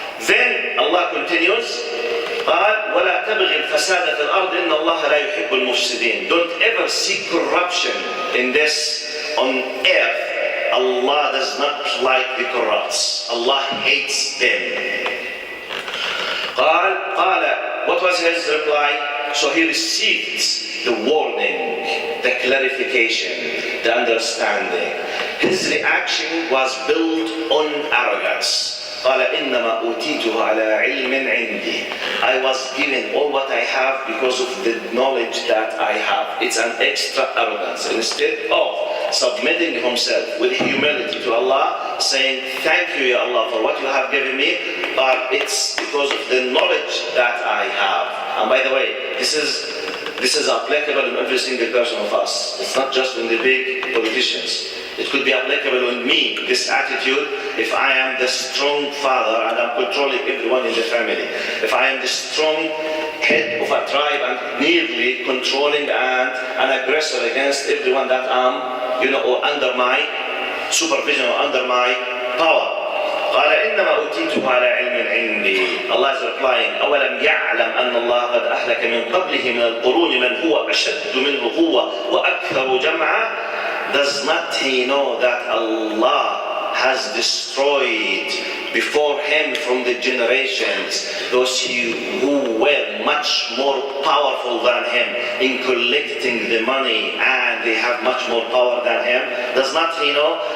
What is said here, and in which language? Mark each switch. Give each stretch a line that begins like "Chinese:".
English: Then Allah continues,
Arabic: قال ولا تبغي الفساد في الأرض إن الله لا يحب المفسدين.
English: Don't ever seek corruption in this on earth. Allah does not like the corrupts. Allah hates them. قال what was his reply? So he received the warning, the clarification, the understanding. His reaction was built on arrogance.
Arabic: قال إنما أوتيته على علم عندي.
English: I was given all what I have because of the knowledge that I have. It's an extra arrogance. Instead of submitting himself with humility to Allah, saying, thank you, Ya Allah, for what you have given me, but it's because of the knowledge that I have. And by the way, this is applicable in every single person of us. It's not just in the big politicians. It could be applicable on me, this attitude, if I am the strong father and I'm controlling everyone in the family. If I am the strong head of a tribe and nearly controlling and an aggressor against everyone that I'm, or under my supervision or under my power.
Arabic: قال إنما أوتيته على علم عندي.
English: Allah is replying,
Arabic: أولم يعلم أن الله قد أهلك من قبله من القرون من هو أشد منه قوة وأكثر جمعا.
English: Does not he know that Allah has destroyed before him from the generations those who were much more powerful than him in collecting the money, and they have much more power than him? Does not he know?